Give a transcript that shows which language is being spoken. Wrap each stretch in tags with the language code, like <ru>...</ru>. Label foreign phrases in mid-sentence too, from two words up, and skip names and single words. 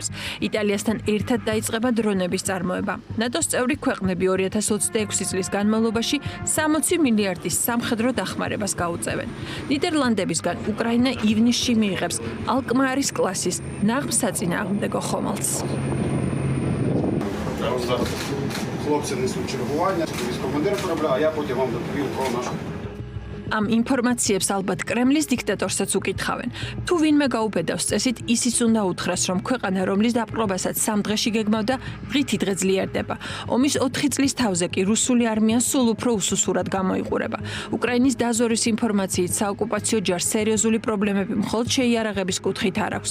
<ka>იტალიასთან ერთად დაიწყება დრონების წარმოება. ნატოს წევრი ქვეყნები 2026 წლის განმავლობაში 60 მილიარდის სამხედრო დახმარებას გაუწევენ. ნიდერლანდების უკრაინა ივნისში მიიღებს ალკმარის კლასის ნაღმსაწინააღმდეგო ხომალდს.</ka> <uk>Хлопці несуть чергування, військовий-командир корабля, а я потім вам доповім про нашу.</uk> <ka>ამ ინფორმაციებს ალბათ კრემლის დიქტატორსაც უკითხავენ. თუ ვინმე გაუბედავს წესით, ისიც უნდა უთხრას, რომ ქვეყანა, რომლის დაპყრობასაც 3 დღეში გეგმავდა, დღითი დღე ძლიერდება. ომის 4 წლის თავზე კი რუსული არმია სულ უფრო უსუსურად გამოიყურება. უკრაინის დაზვერვის ინფორმაციით საოკუპაციო ჯარს სერიოზული პრობლემები მხოლოდ შეიარაღების კუთხით არ აქვს.</ka>